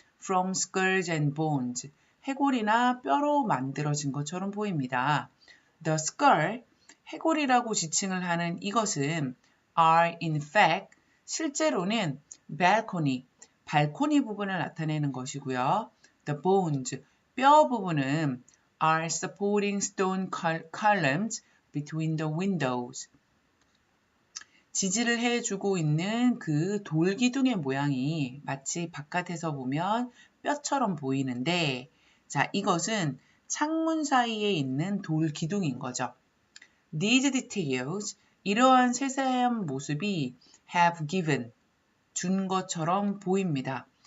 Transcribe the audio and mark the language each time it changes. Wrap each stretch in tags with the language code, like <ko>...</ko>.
<en>from skulls and bones,</en> <ko>해골이나 뼈로 만들어진 것처럼 보입니다.</ko> <en>The skull,</en> <ko>해골이라고 지칭을 하는 이것은</ko> <en>are in fact,</en> <ko>실제로는 balcony, 발코니 부분을 나타내는 것이고요.</ko> <en>The bones,</en> <ko>뼈 부분은</ko> <en>are supporting stone columns between the windows.</en> <ko>지지를 해주고 있는 그 돌기둥의 모양이 마치 바깥에서 보면 뼈처럼 보이는데, 자, 이것은 창문 사이에 있는 돌기둥인 거죠.</ko> <en>These details,</en> <ko>이러한 세세한 모습이</ko> <en>have given,</en> <ko>준 것처럼 보입니다.</ko>